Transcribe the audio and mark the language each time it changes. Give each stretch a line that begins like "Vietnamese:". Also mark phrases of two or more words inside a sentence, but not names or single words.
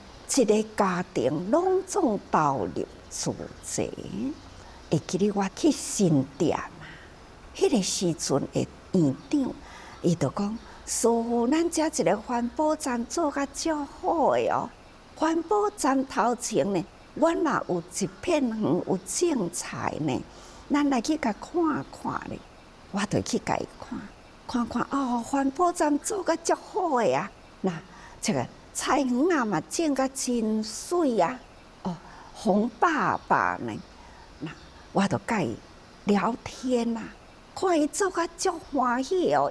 Min Nan Chinese: 一个家庭拢总投入自制，会记得我去新店啊，迄个时阵的院长，伊就讲：说咱遮一个环保站做甲足好的哦。环保站头前呢，我若有一片园有种菜呢，咱来去甲看看咧。我就去甲伊看哦，环保站做甲足好的啊，那这个。菜园啊嘛，种甲真水啊！哦，洪爸爸呢？那我就甲伊聊天啊，看伊做甲足欢喜哦。